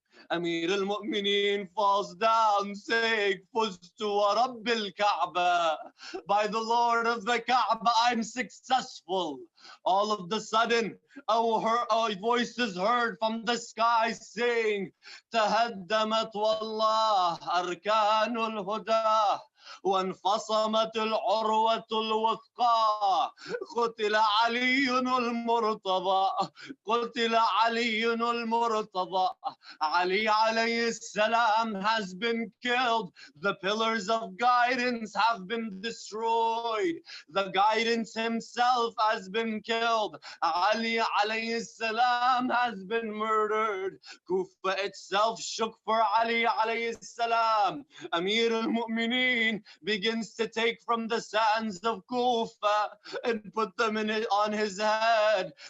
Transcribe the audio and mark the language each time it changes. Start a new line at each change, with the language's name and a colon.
English: Amir al-Mu'mineen falls down saying,
Arabic: Fuztu wa Rabbil Kaaba.
English: By the Lord of the Kaaba, I'm successful. All of the sudden, a voice is heard from the sky saying,
Arabic: Tahaddamat wallah arkanul huda. وانفصمت العروة الوثقى قتل علي المرتضى قتل علي المرتضى
English: Ali alayhi salam has been killed. The pillars of guidance have been destroyed. The guidance himself has been killed. Ali alayhi salam has been murdered. Kufa itself shook for Ali alayhi salam. Amir al-Mu'mineen begins to take from the sands of Kufa and put them on his head.